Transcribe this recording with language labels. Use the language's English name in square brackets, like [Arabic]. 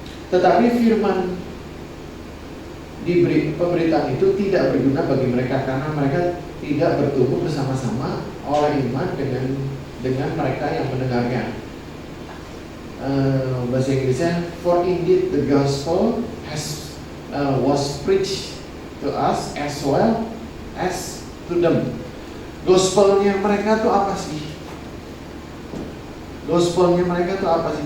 [Indonesian] Tetapi firman di pemberitaan itu tidak berguna bagi mereka karena mereka tidak bertumbuh bersama-sama oleh iman dengan mereka yang mendengarnya. Bahasa Inggrisnya, [English] for indeed the gospel was preached to us as well as to them. [Indonesian] Gospelnya mereka tuh apa sih? Gospelnya mereka tuh apa sih?